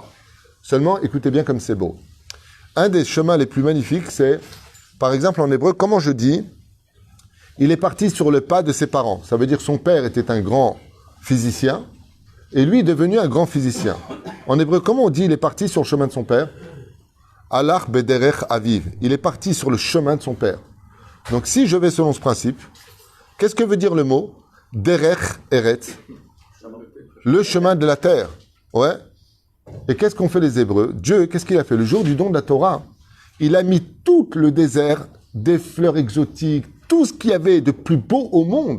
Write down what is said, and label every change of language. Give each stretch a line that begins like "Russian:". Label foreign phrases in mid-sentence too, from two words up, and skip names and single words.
French: Seulement, écoutez bien comme c'est beau. Un des chemins les plus magnifiques, c'est, par exemple en hébreu, comment je dis, il est parti sur le pas de ses parents. Ça veut dire son père était un grand physicien, et lui est devenu un grand physicien. En hébreu, comment on dit il est parti sur le chemin de son père?
Hebrew: הלך בדרך אביו.
French: Il est parti sur le chemin de son père. Donc si je vais selon ce principe, qu'est-ce que veut dire le mot?
Hebrew: דרך ארץ.
French: Le chemin de la terre. Ouais. Et qu'est-ce qu'ont fait les Hébreux? Dieu, qu'est-ce qu'il a fait? Le jour du don de la Torah, il a mis tout le désert, des fleurs exotiques, tout ce qu'il y avait de plus beau au monde.